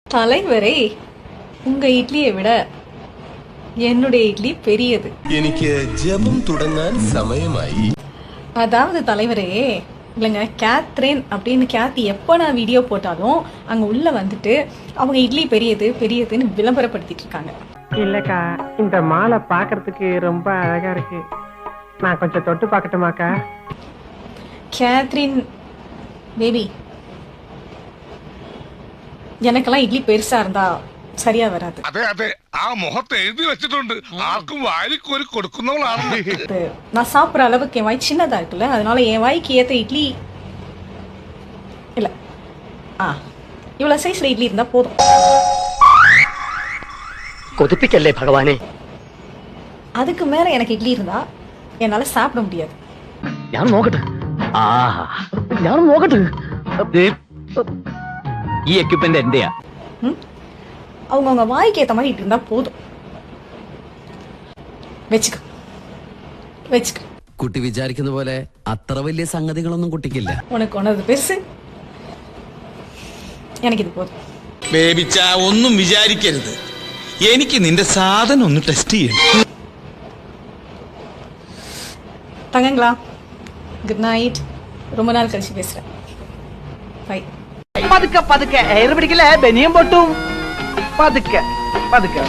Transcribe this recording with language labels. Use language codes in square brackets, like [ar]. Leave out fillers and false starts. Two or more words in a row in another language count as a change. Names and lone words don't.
[ta] தலைவரே, உங்க இட்லியை விட என்னுடைய இட்லி பெரியது. [ml] എനിക്ക് ജപം തുടങ്ങാൻ സമയമായി. [ta] அதாவது தலைவரே, இல்லைங்க, கேத்ரின் அப்படின்னு கேத்தி எப்போ நான் வீடியோ போட்டாலும் அங்கே உள்ள வந்துட்டு அவங்க இட்லி பெரியது பெரியதுன்னு விளம்பரப்படுத்திட்டு இருக்காங்க. இல்லக்கா, இந்த மாலை பார்க்கறதுக்கு ரொம்ப அழகா இருக்கு. நான் கொஞ்சம் தொட்டு பார்க்கட்டுமாக்கா? கேத்ரின் பேபி, எனக்கெல்லாம் இட்லி பெருசா இருந்தா சரியா வராது. [ml] അതെ അതെ, ആ മുഖത്ത് എഴുതി വെച്ചിട്ടുണ്ട്, ആർക്കും വാരിക്കോരി കൊടുക്കുന്നവളാണ്. [ta] நான் சாப்பிட்ற அளவுக்கு என் வாய் சின்னதா இருக்குல்ல, அதனால என் வாய்க்கு ஏற்ற இட்லி இல்ல. இவ்வளவு சைஸ்ல இட்லி இருந்தா போதும். [ml] കൊതിപ്പിക്കല്ലേ ഭഗവാനേ. [ta] அதுக்கு மேல எனக்கு இட்லி இருந்தா என்னால சாப்பிட முடியாது. [ml] ഞാൻ നോക്കട്ടെ. ഞാൻ നോക്കട്ടെ. ഈ എക്യുപ്മെന്റ് എന്റെയാ. [ta] அவங்கவுங்க வாய்க்கு ஏற்ற மாதிரி இட்லி இருந்தா போதும். [ml] വെച്ചുക വെച്ചുക. കുട്ടി വിചാരിക്കുന്ന പോലെ അത്ര വലിയ സംഗതികളൊന്നും കുട്ടിക്കില്ല. [ta] உனக்கு ஒன்னது பெருசு, எனக்கு இது போதுം. [ml] ബേബിച്ച, ഒന്നും വിചാരിക്കരുത്. എനിക്ക് നിന്റെ സാധനം ഒന്ന് ടെസ്റ്റ് ചെയ്യണം. [ta] தங்கங்களா, [en] good night. [ta] ரொம்ப நாள் கழிச்சு பேசுறேன். பை. [ml] പതുക്കെ പതുക്കെ എയർ പിടിക്കില്ല, ബനിയം പൊട്ടും. പതുക്കെ പതുക്കെ.